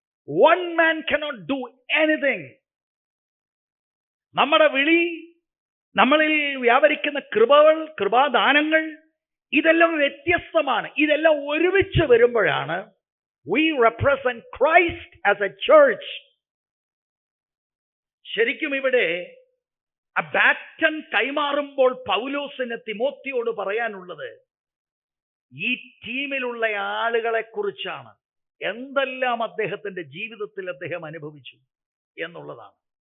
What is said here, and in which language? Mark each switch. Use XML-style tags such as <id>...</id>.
<en>One man cannot do anything.</en> <ml>നമ്മുടെ വിളി, നമ്മളിൽ വ്യാപരിക്കുന്ന കൃപകൾ, കൃപാദാനങ്ങൾ, ഇതെല്ലാം വ്യത്യസ്തമാണ്. ഇതെല്ലാം ഒരുമിച്ച് വരുമ്പോഴാണ്</ml> <en>we represent Christ as a church.</en> <ml>ശരിക്കും ഇവിടെ ആ ബാറ്റൺ കൈമാറുമ്പോൾ പൗലോസിന് തിമോത്തിയോട് പറയാനുള്ളത് ഈ ടീമിലുള്ള ആളുകളെ കുറിച്ചാണ്. എന്തെല്ലാം അദ്ദേഹത്തിന്റെ ജീവിതത്തിൽ അദ്ദേഹം അനുഭവിച്ചു എന്നുള്ളതാണ്.</ml>